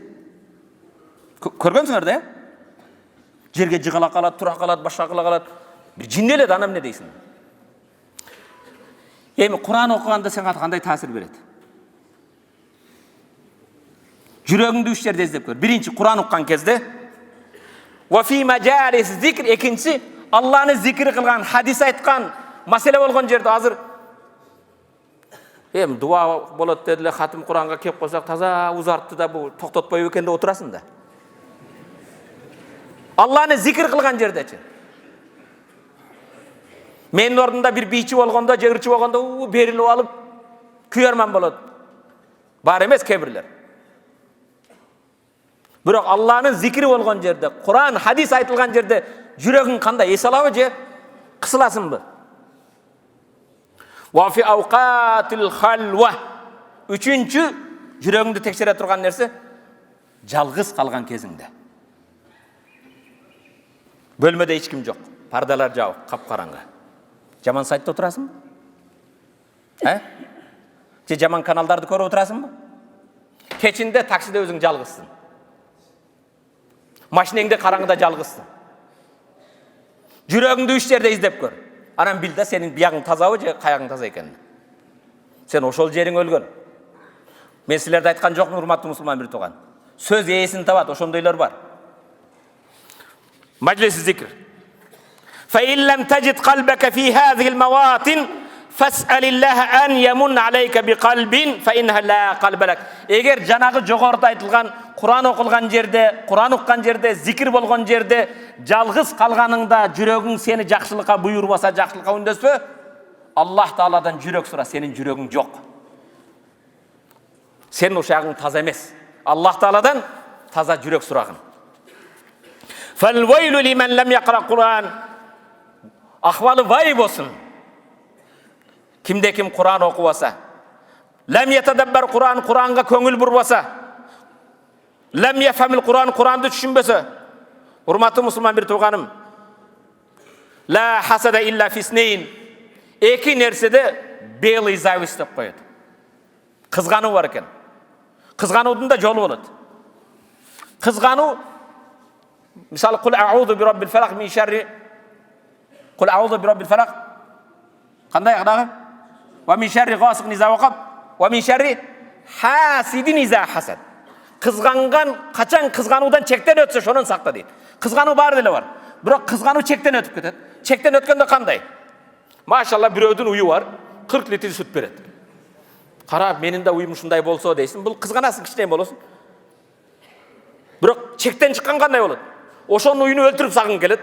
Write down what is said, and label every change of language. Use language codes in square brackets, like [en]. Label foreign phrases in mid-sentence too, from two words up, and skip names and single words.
[ky] Көргөнсүңөр да? Жерге жыгала калат, тура калат, башка кыла калат. Бир жин эле да, ана эмне дейсиң? Эми Кур'ан окуганда сага кандай таасир берет? Жүрөгүңдү 3 жерде издеп көр. Биринчи, Кур'ан уккан кезде, [ar] وفي مجالس الذكر. [ky] Экинчи, Алланы зикир кылган, хадис айткан, маселе болгон жерде. Азыр дуа болот дедиле, хатим Кур'анга кеп калсак таза узартты да, бул токтотпойбу экен деп отурасың да. Алланы зикир кылган жердечи. Менин ордунда бир бийчи болгондо, жыгырчы болгондо берилип алып күйөрман болот. Бар эмес кебирлер. Бирок Алланын зикри болгон жерде, Кур'ан, хадис айтылган жерде жүрөгүң кандай? Эс алабы же кысыласыңбы? [ar] وفي أوقات الخلوة. [ky] Үчүнчү, жүрөгүңдү текшере турган нерсе, жалгыз калган кезиңде. Бөлмөдө эч ким жок, пардалар жабык, капкараңгы. Жаман сайтта отурасыңбы? Же жаман каналдарды көрүп отурасыңбы? Кечинде таксиде өзүң жалгызсың. Машинеңде караңгыда жалгызсың. Жүрөгүңдү 3 жерде издеп көр. Анан бил да, сенин биягың тазабы же каягың таза экенин. Сен ошол жериң өлгөн. Мен силерде айткан жокмун, урматтуу мусулман бир тууган. Сөз ээсин табат, ошондойлор бар. [ar] مجلس ذكر. فإن لم تجد قلبك في هذه المواطن فاسأل الله أن يمن عليك بقلب فإنها لا قلب لك. [ky] Эгер жанагы жогоруда айтылган Кур'ан окулган жерде, Кур'ан уккан жерде, зикир болгон жерде жалгыз калганыңда жүрөгүң сени жакшылыкка буйрубаса, жакшылыкка үндөспө, Аллах Тааладан жүрөк сура, сенин жүрөгүң жок. Сенин ошагың таза эмес. Аллах Тааладан таза жүрөк сурагын. [ar] فالويل لمن لم يقرأ القرآن. [ky] Ахвалы вай болсын. Кимде ким Кур'ан окубаса, [ar] لم يتدبر القرآن, [ky] Кур'анга көңүл бурбаса, [ar] لم يفهم القرآن, [ky] Кур'анды түшүнбөсө, урматтуу мусулман бир тууганым, [ar] لا حسد إلا في اثنتين. [ky] Эки нерседе [ru] белый зависть [ky] деп коет. Кызгануу бар экен. Кызгануудун да жолу болот. Кызгануу, мисалы, [ar] قل أعوذ برب الفلق من شر قل أعوذ برب الفلق. [ky] Кандай дагы? [ar] ومن شر غاسق إذا وقب ومن شر حاسد إذا حسد. [ky] Кызганган, качан кызгануудан чектен өтсө, шонун сакта дейт. Кызгануу бар деле бар. Бирок кызгануу чектен өтүп кетет. Чектен өткөндө кандай? Машалла, бирөөдүн уyu бар, 40 литр сүт берет. Карап, менин да уюм ушундай болсо дейсиң, бул кызганасың, кичинекей болосун. Бирок чектен чыккан кандай болот? Ошонун уюну өлтүрүп сагың келет.